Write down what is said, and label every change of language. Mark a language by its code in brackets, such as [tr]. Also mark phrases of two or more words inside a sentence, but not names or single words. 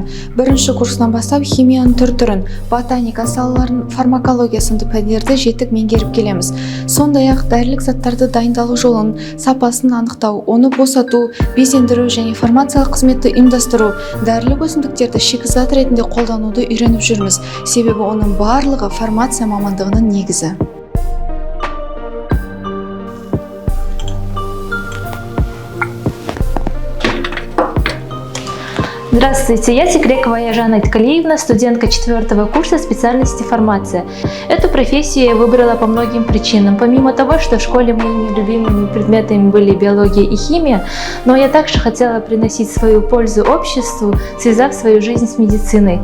[kk] Бірінші курсынан бастап химияның түр-түрін, ботаника салаларын, фармакология сынды пәндерді жетік меңгеріп келеміз. Сондай-ақ дәрілік заттарды дайындалу жолын, сапасын анықтау, оны босату, безендіру және фармациялық қызметті ұйымдастыру, дәрілік өсімдіктерді шикізат ретінде қолдануды үйреніп жүрміз. Себебі оның барлығы фармация мамандығының негізі. [ru] Здравствуйте, я Секрекова Яжана Иткалиевна, студентка 4-го курса специальности фармация. Эту профессию я выбрала по многим причинам. Помимо того, что в школе моими любимыми предметами были биология и химия, но я также хотела приносить свою пользу обществу, связав свою жизнь с медициной.